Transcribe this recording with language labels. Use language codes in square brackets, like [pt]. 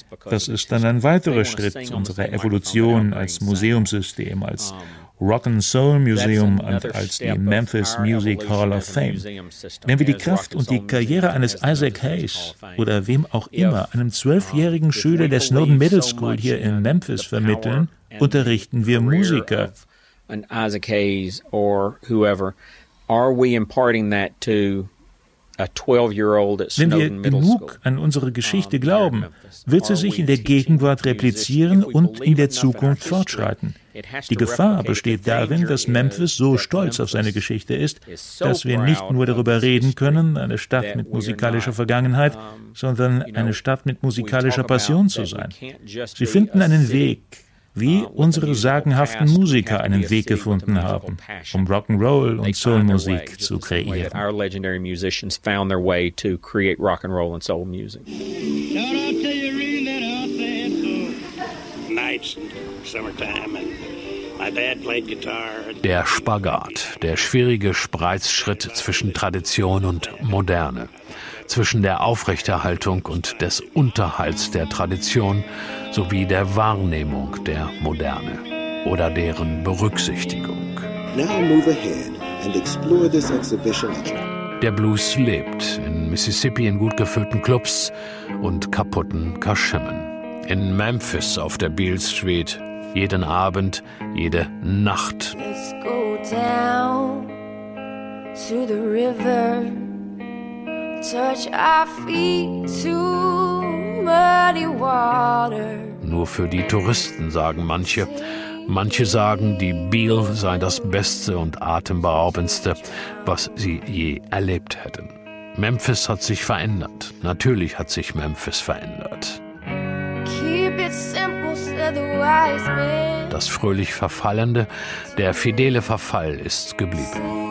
[de] Das ist dann ein weiterer Schritt unserer Evolution als Museumssystem, als Rock'n'Soul-Museum und als die Memphis Music Hall of Fame. Wenn wir die Kraft und die Karriere eines Isaac Hayes oder wem auch immer, einem 12-jährigen Schüler der Snowden Middle School hier in Memphis vermitteln, unterrichten wir Musiker. [en] Isaac Hayes or whoever, are we imparting that to... [de] Wenn wir genug an unsere Geschichte glauben, wird sie sich in der Gegenwart replizieren und in der Zukunft fortschreiten. Die Gefahr besteht darin, dass Memphis so stolz auf seine Geschichte ist, dass wir nicht nur darüber reden können, eine Stadt mit musikalischer Vergangenheit, sondern eine Stadt mit musikalischer Passion zu sein. Sie finden einen Weg, wie unsere sagenhaften Musiker einen Weg gefunden haben, um Rock'n'Roll und Soul-Musik zu kreieren. [en] Our legendary musicians found their way to create rock and roll and soul music. Don't I tell you really that I said so? Nights, summertime, and my dad played guitar. [de] Der Spagat, der schwierige Spreizschritt zwischen Tradition und Moderne, zwischen der Aufrechterhaltung und des Unterhalts der Tradition sowie der Wahrnehmung der Moderne oder deren Berücksichtigung. [en] Now move ahead and explore this exhibition again. [de] Der Blues lebt in Mississippi in gut gefüllten Clubs und kaputten Kaschemmen. In Memphis auf der Beale Street jeden Abend, jede Nacht. [en] Let's go down to the river. [de] Nur für die Touristen, sagen manche. Manche sagen, die Biel sei das Beste und Atemberaubendste, was sie je erlebt hätten. Memphis hat sich verändert. Natürlich hat sich Memphis verändert. [en] Keep it simple, said the wise man. [de] Das fröhlich Verfallende, der fidele Verfall ist geblieben.